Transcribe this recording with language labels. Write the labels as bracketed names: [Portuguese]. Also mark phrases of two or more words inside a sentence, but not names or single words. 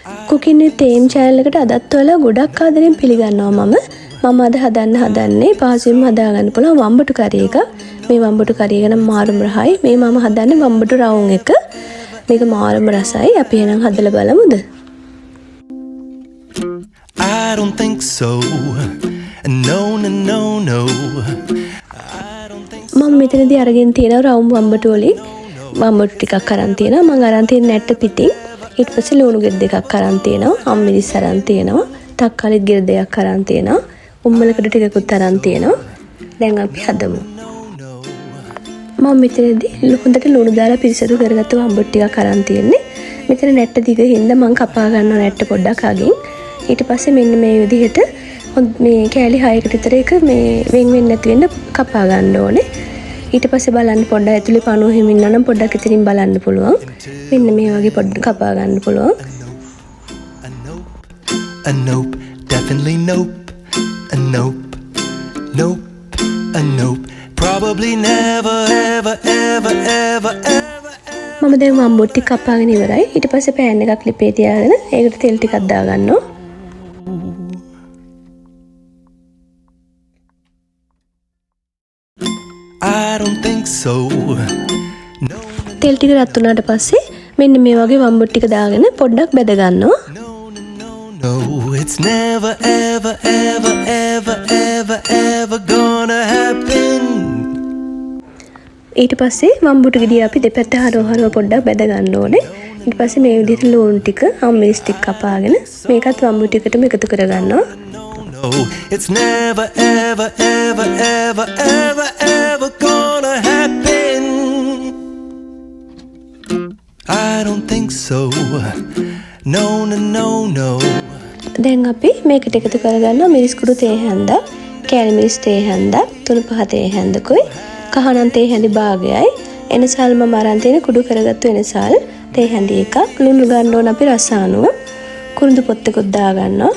[Sinhala] කුකින් විත් තේම් channel එකට අදත් ඔයාලා ගොඩක් ආදරෙන් පිළිගන්නවා මම අද හදන්නේ පහසුවෙන්ම හදාගන්න පුළුවන් වම්බටු කරි එක. මේ වම්බටු කරි එක නම් මාරුම රහයි. මේ මම හදන්නේ වම්බටු රවුම් එක. මේක මාරුම රසයි. අපි එහෙනම් හදලා බලමුද? [English] I don't think so. No no no no. [Sinhala] මම මෙතනදී අරගෙන තියෙනවා රවුම් වම්බටු වලින් වම්බටු ටිකක් අරන් තියෙනවා. මම අරන් තියෙන නැට්ට පිටින් ඊට පස්සේ ලුණු ගෙඩි දෙකක් අරන් තියෙනවා. අම්මිරිස් අරන් තියෙනවා. තක්කාලිත් ගෙඩි දෙකක් අරන් තියෙනවා. උම්මලකඩ ටිකකුත් අරන් තියෙනවා. දැන් අපි හදමු. මම මෙතනදී හොඳට ලුණු දාලා පිරිසිදු කරගත්ත වම්බටු ටිකක් අරන් තියෙන්නේ. මෙතන නැට්ට දිග හින්දා මම කපා ගන්නවා නැට්ට පොඩ්ඩක් අගින්. ඊට පස්සේ මෙන්න මේ විදිහට මේ කෑලි 6කට විතර එක මේ වෙන් වෙන්නේ නැති වෙන්න කපා ගන්න ඕනේ. ඊට පස්සේ බලන්න පොඩ්ඩක් ඇතුලේ පණුව හිමින්න නම් පොඩ්ඩක් ඉතින් බලන්න පුළුවන්. මෙන්න මේ වගේ පොඩ්ඩක් කපා ගන්න පුළුවන්. [English] A nope, definitely nope. A nope, nope, a nope. Probably never, ever, ever, ever, ever. [Sinhala] මම දැන් වම්බටු ටික කපාගෙන ඉවරයි. ඊට පස්සේ පෑන් එකක් ලිපේ තියාගෙන ඒකට තෙල් ටිකක් දාගන්නවා. [English] I don't think so. No. [Sinhala] තෙල් ටික රත් වුණාට පස්සේ මෙන්න මේ වගේ වම්බටු ටික දාගෙන පොඩ්ඩක් බෙද ගන්නවා. [English] No, it's never, ever, ever, ever, ever, ever gonna happen. [Sinhala] ඊට පස්සේ වම්බටු ගෙඩිය අපි දෙපැත්ත හරව පොඩ්ඩක් බෙද ගන්න ඕනේ. ඊට පස්සේ මේ විදිහට ලුණු ටික අම්මිරිස් ටික කපාගෙන මේකත් වම්බටු ටිකටම එකතු කර ගන්නවා. [English] No, it's never, ever, ever, ever, ever, ever gonna happen. I don't think so. No, no, no, no. [Sinhala] දැන් අපි මේකට එකතු කරගන්නවා මිරිස් කුඩු තේ හැන්දා, කෑලි මිරිස් තේ හැන්දා, තුණු පහ තේ හැන්දකුයි, කහනම් තේ හැඳි භාගයයි, එනසල් මම අරන් තියෙන කුඩු කරගත්තු එනසල් තේ හැඳි එකක්, ලුණු ගන්න ඕන අපි රස අනුව, කුරුඳු පොත්තකුත් දා ගන්නවා.